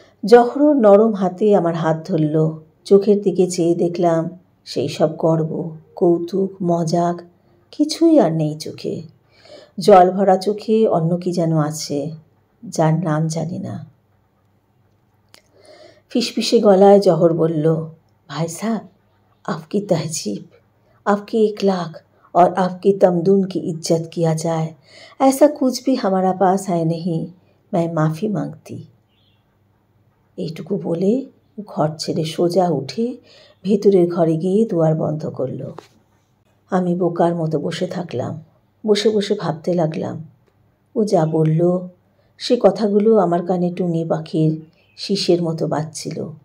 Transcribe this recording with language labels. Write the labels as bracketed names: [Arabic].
[Bangla] জহরর নরম হাতে আমার হাত ধরল। চোখের দিকে চেয়ে দেখলাম সেই সব গর্ব, কৌতুক, মজাক কিছুই আর নেই চোখে। জল ভরা চোখে অন্য কি যেন আছে, যার নাম জানি না। ফিসফিসে গলায় জহর বলল, ভাই সাহেব, [Hindi] आपकी तहजीब, आपकी इखलाक और आपकी तमदून की इज्जत किया जाए, ऐसा कुछ भी हमारा पास है नहीं। मैं माफ़ी मांगती। [Bangla] এইটুকু বলে ঘর ছেড়ে সোজা উঠে ভেতরের ঘরে গিয়ে দুয়ার বন্ধ করল। আমি বোকার মতো বসে থাকলাম। বসে বসে ভাবতে লাগলাম, ও যা বলল সে কথাগুলো আমার কানে টুনি পাখির শীষের মতো বাজছিল।